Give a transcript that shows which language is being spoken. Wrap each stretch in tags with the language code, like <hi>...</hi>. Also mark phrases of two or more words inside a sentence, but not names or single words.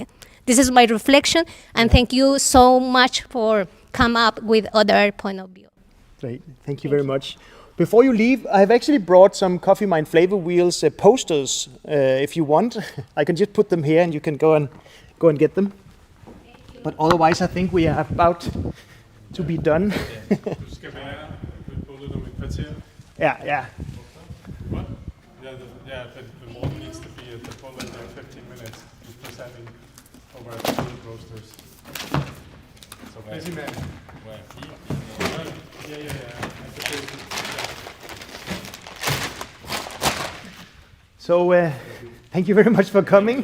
<en>This is my reflection, and thank you so much for come up with other point of view. Great. Thank you very much. Before you leave, I've actually brought some Coffee Mind Flavor Wheels posters. If you want, I can just put them here, and you can go and get them. But otherwise, I think we are about to be done.</en> <da>Du skal være ved bullet om et kvarter.</da> <en>Yeah. What? Yeah, but Morten needs to be at the bullet in 15 minutes. He's presenting over at the bullet roasters. So busy man. Yeah. At the base. So thank you very much for coming.</en>